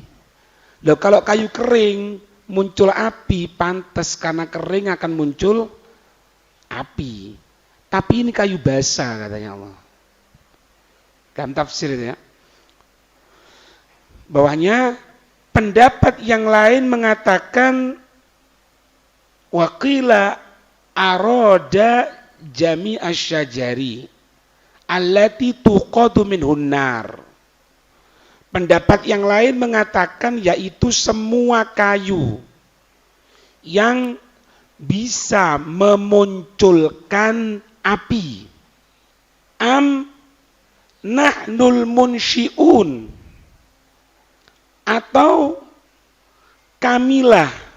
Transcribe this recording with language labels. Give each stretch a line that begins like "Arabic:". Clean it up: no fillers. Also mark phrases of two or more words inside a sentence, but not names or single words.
Indonesian: Loh, kalau kayu kering muncul api, pantas karena kering akan muncul api. Tapi ini kayu basah katanya Allah. Dalam tafsir itu ya. Bawahnya pendapat yang lain mengatakan
Arabic: وقيل أراد جميع الشجر التي توقد منه النار.
Indonesian: Pendapat yang lain mengatakan yaitu semua kayu yang bisa memunculkan api.
Arabic: أم نحن المنشئون,
Indonesian: atau kamilah